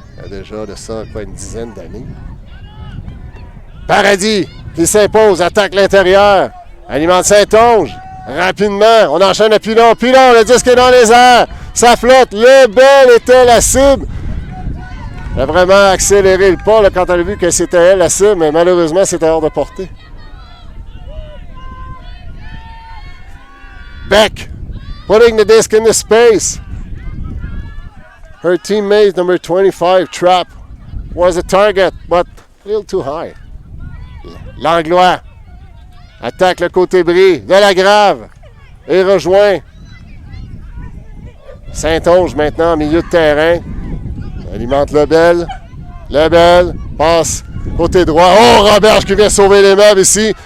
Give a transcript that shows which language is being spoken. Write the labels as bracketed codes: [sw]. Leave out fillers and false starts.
[fr] Il y a déjà de ça une dizaine d'années. Paradis qui s'impose, attaque l'intérieur, alimente Saint-Onge. Rapidement, on enchaîne le Pilon. Pilon, le disque est dans les airs. Ça flotte. Le bel était la cible. Elle a vraiment accéléré le pas là, quand elle a vu que c'était elle la cible, mais malheureusement, c'était hors de portée. [en] Beck, putting the disc in the space. Her teammate, number 25, Trap, was a target, but a little too high. [fr] Langlois attaque le côté bris. Delagrave et rejoint Saint-Onge maintenant en milieu de terrain. Alimente Lebel. Lebel passe côté droit. Oh, Roberge qui vient sauver les meubles ici.